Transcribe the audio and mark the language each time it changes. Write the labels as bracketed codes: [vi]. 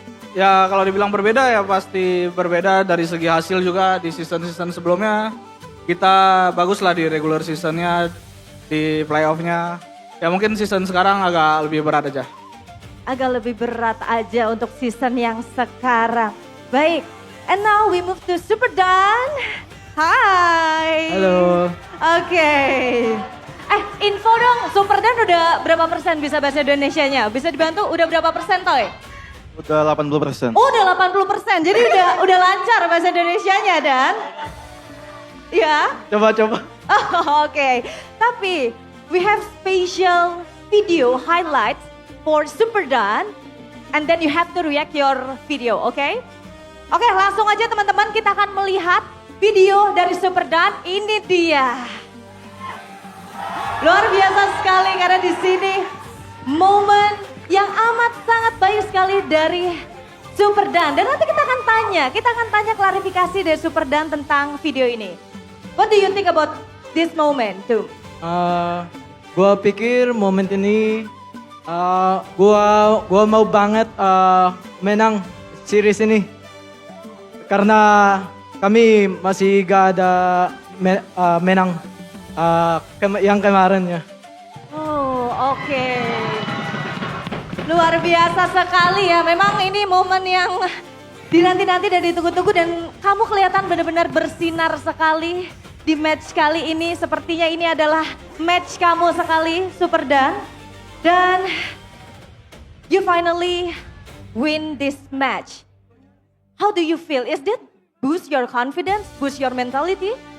[id] Ya kalau dibilang berbeda ya pasti berbeda dari segi hasil juga di season-season sebelumnya. Kita bagus lah di regular seasonnya, di playoffnya. Ya mungkin season sekarang agak lebih berat aja. Agak lebih berat aja untuk season yang sekarang. Baik, [en] and now we move to Super Dan. [id] Hai. Halo. Oke. Info dong, Super Dan udah berapa persen bisa bahasa Indonesianya? Bisa dibantu udah berapa persen Toy? Udah 80%. Oh, udah 80%. Jadi udah lancar bahasa Indonesianya Dan. Ya. Coba-coba. Oh, oke. Tapi [en] we have special video highlights for Super Dan and then you have to react your video, oke? [id] Oke, langsung aja teman-teman kita akan melihat video dari Super Dan. Ini dia. Luar biasa sekali karena di sini momen yang amat sangat baik sekali dari Super Dan. Dan nanti kita akan tanya klarifikasi dari Super Dan tentang video ini. [en] What do you think about this moment tuh? [id] Gua pikir momen ini gua mau banget menang series ini karena kami masih gak ada menang yang kemarin ya. Oh, oke. Luar biasa sekali ya. Memang ini momen yang dinanti-nanti dan ditunggu-tunggu dan kamu kelihatan benar-benar bersinar sekali di match kali ini. Sepertinya ini adalah match kamu sekali, Super Dan. [en] Dan you finally win this match. How do you feel? Is that boost your confidence, boost your mentality?